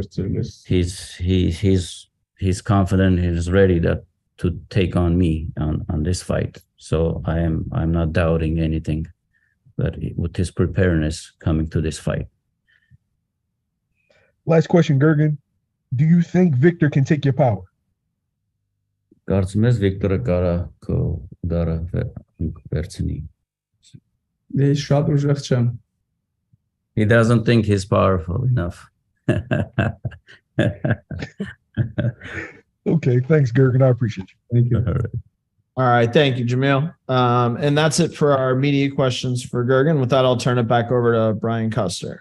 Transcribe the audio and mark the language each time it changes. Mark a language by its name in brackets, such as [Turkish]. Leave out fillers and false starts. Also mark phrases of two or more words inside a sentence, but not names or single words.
[English] He's confident. He's ready to take on me on this fight. So I'm not doubting anything. But with his preparedness coming to this fight. Last question, Gurgen. Do you think Viktor can take your power? [Armenian] Կարծում ես Վիկտորը կարա քո դարը վերցնի։ Ես շատ ուժեղ չեմ։ [English] He doesn't think he's powerful enough. Okay, thanks, Gurgen. I appreciate you. Thank you. All right. Thank you, Jamil. And that's it for our media questions for Gurgen. With that, I'll turn it back over to Brian Custer.